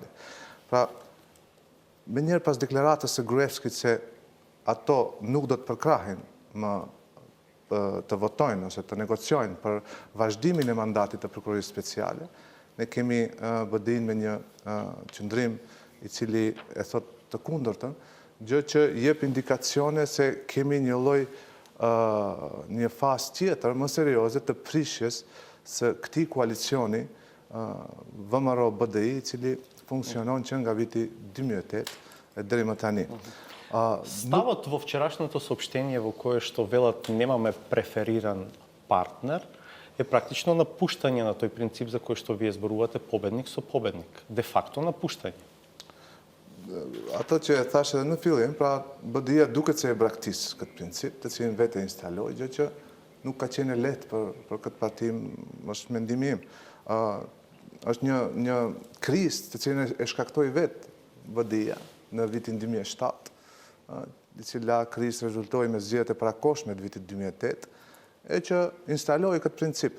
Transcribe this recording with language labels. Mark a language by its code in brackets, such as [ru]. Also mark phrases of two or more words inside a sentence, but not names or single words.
[sq] Pra, me njerë pas deklaratës së Gruevskit se ato nuk do të përkrahin më të votojnë ose të negociojnë për vazhdimin e mandatit të prokurorisë speciale, ne kemi BDI-n me një qëndrim i cili e thot të kundërtën, gjë që jep indikacione se kemi një lloj një fazë tjetër më serioze të prishjes së këtij koalicioni VMRO BDI, i cili funksionon që nga viti 2008 deri më tani. [mk] Ставот во вчерашното съобщение во кое што велат немаме префериран партнер е практично напуштање на тој принцип за кој што вие зборувате победник со победник. Де факто напуштање. [sq] Ato që e thash edhe në fillim, pra BDI-ja duket se e braktis këtë princip, të cilin vetë e instaloi, gjë që nuk ka qenë lehtë për këtë parti, është mendimi im. Është një krizë të cilin e shkaktoi vetë BDI-ja në vitin 2007, i cila krizë rezultoi me zgjedhjet e parakoshme të vitit 2008, e që instaloi këtë princip.